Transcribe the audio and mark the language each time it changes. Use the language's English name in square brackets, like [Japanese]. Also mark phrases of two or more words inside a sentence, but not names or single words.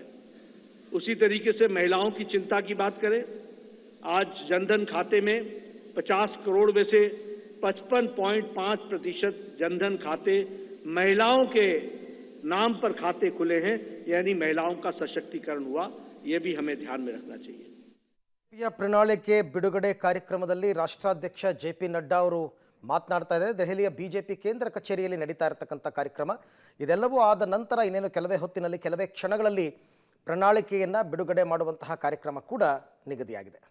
[Hindi] उसी तरीके से महिलाओं की चिंता की बात करें, आज जनधन खाते में 50 करोड़ में से 55.5% जनधन खाते महिलाओं के नाम पर खाते खुले हैं, यानी महिलाओं का सशक्तिकरण हुआ। ये भी हमें ध्यान में रखना चाहिए। [Kannada] ಪ್ರಣಾಳಿಕೆ ಬಿಡುಗಡೆ ಕಾರ್ಯಕ್ರಮದಲ್ಲಿ ರಾಷ್ಟ್ರಾಧ್ಯಕ್ಷ ಜೆ.ಪಿ. ನಡ್ಡಾ ಅವರು ಮಾತನಾಡ್ತಾ ಇದ್ದಾರೆ. ದೆಹಲಿಯ ಬಿಜೆಪಿ ಕೇಂದ್ರ ಕಚೇರಿಯಲ್ಲಿ ನಡೀತಾ ಇರತಕ್ಕಂಥ ಕಾರ್ಯಕ್ರಮ ಇದೆಲ್ಲವೂ ಆದ ನಂತರ ಇನ್ನೇನು ಕೆಲವೇ ಹೊತ್ತಿನಲ್ಲಿ, ಕೆಲವೇ ಕ್ಷಣಗಳಲ್ಲಿ ಪ್ರಣಾಳಿಕೆಯನ್ನು ಬಿಡುಗಡೆ ಮಾಡುವಂತಹ ಕಾರ್ಯಕ್ರಮ ಕೂಡ ನಿಗದಿಯಾಗಿದೆ.